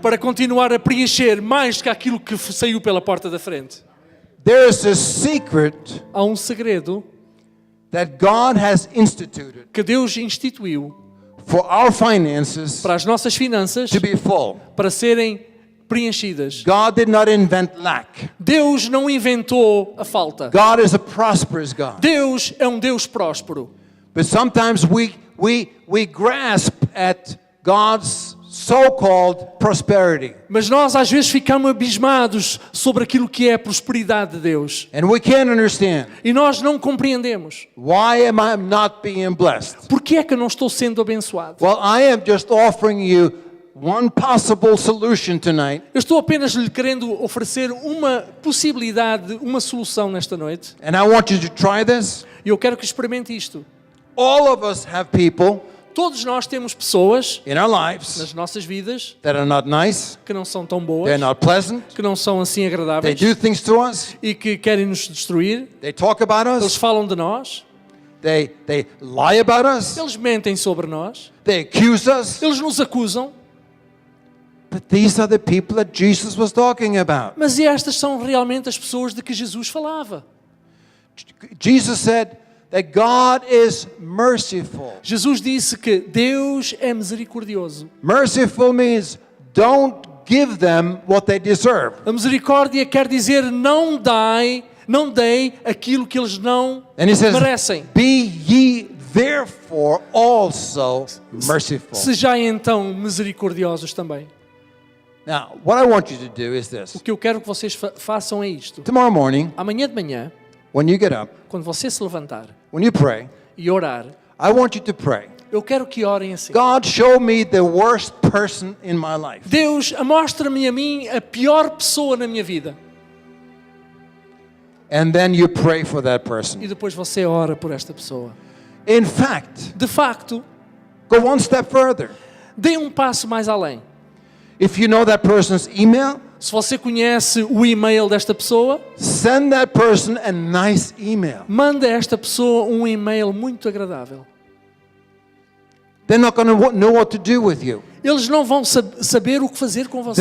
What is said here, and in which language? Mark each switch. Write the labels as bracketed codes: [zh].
[pt] para continuar a preencher mais do que aquilo que saiu pela porta da frente. [en] There is a secret [pt] Há um segredo [en] that God has instituted [pt] que Deus instituiu [en] for our finances [pt] para as nossas finanças [en] to be full. [pt] para serem preenchidas. [en] God did not invent lack. [pt] Deus não inventou a falta. [en] God is a prosperous God. [pt] Deus é um Deus próspero. [en] But sometimes we grasp at God's so-called prosperity. [pt] Mas nós às vezes ficamos abismados sobre aquilo que é a prosperidade de Deus. [en] And we can't understand. [pt] E nós não compreendemos. [en] Why am I not being blessed? [pt] Por que é que eu não estou sendo abençoado? [en] Well, I am just offering you one possible solution tonight. [pt] Eu estou apenas lhe querendo oferecer uma possibilidade, uma solução nesta noite. [en] And I want you to try this. [pt] E eu quero que experimente isto. [en] All of us have people [pt] Todos nós temos pessoas [en] in our lives [pt] nas nossas vidas [en] that are not nice, [pt] que não são tão boas, [en] they're not pleasant, [pt] que não são assim [en] they [pt] agradáveis [en] do things to us, [pt] e que querem nos destruir. [en] they talk about [pt] Eles [en] us, [pt] falam de nós, [en] they lie about us, [pt] eles mentem sobre nós, [en] they accuse us. [pt] eles nos acusam. [en] But these are the people that Jesus was talking about. [pt] Mas estas são realmente as pessoas de que Jesus falava. [en] Jesus said that God is merciful. [pt] Jesus disse que Deus é misericordioso. [en] Merciful means don't give them what they deserve. [pt] A misericórdia quer dizer não dei aquilo que eles não [en] And he says, [pt] merecem. [en] be ye therefore also merciful. [pt] Sejai então misericordiosos também. [en] Now, what I want you to do is this. [pt] O que eu quero que vocês façam é isto. [en] Tomorrow morning, [pt] Amanhã de manhã, [en] when you get up, [pt] quando você se levantar [en] when you pray, [pt] e orar, [en] I want you to pray. [pt] eu quero que orem assim. [en] God, show me the worst person in my life. [pt] Deus, mostra-me a mim a pior pessoa na minha vida. [en] And then you pray for that person. [pt] E depois você ora por esta pessoa. [en] In fact, [pt] De facto, [en] go one step further. [pt] dê um passo mais além. [en] If you know that person's email, [pt] Se você conhece o e-mail desta pessoa, [en] send that person a nice email. [pt] manda a esta pessoa um e-mail muito agradável. [en] They're not going to know what to do with you. [pt] Eles não vão saber o que fazer com você.